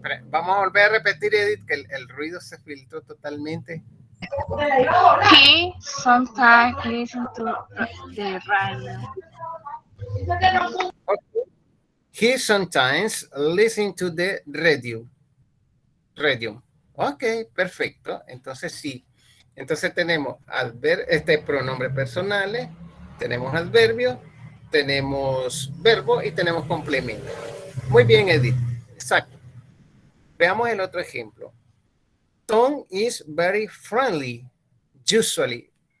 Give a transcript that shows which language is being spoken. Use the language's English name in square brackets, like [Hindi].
[Spanish] Vamos a volver a repetir, Edith, que el ruido se filtró totalmente. [English] He sometimes listen to the radio. Okay. He sometimes listen to the radio. [Spanish] Radio. Ok, perfecto. Entonces sí. Entonces tenemos pronombres personales, tenemos adverbio, tenemos verbo y tenemos complemento. Muy bien, Edith. Exacto. Veamos el otro ejemplo. [English] Tom is very friendly, usually.